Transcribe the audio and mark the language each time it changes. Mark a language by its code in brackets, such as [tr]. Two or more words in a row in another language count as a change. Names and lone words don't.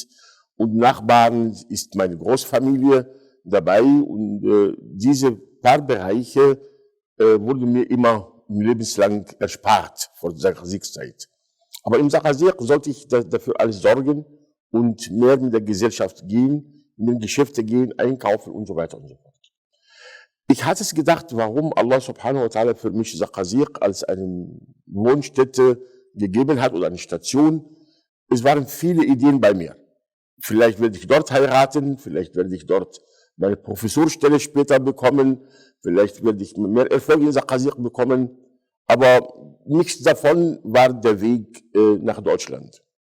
[de] Und Nachbarn ist meine Großfamilie dabei und diese paar Bereiche wurden mir immer lebenslang erspart vor der Saqaziq-Zeit. Aber im Saqaziq sollte ich dafür alles sorgen und mehr mit der Gesellschaft gehen, in den Geschäfte gehen, einkaufen und so weiter und so fort. Ich hatte es gedacht, warum [ar] الله سبحانه وتعالى [de] für mich Saqaziq als eine Wohnstätte gegeben hat oder eine Station. Es waren viele Ideen bei mir. Vielleicht werde ich dort heiraten, vielleicht werde ich dort meine Professorstelle später bekommen, vielleicht werde ich mehr Erfolg in Saqaziq bekommen, aber nichts davon war der Weg nach Deutschland.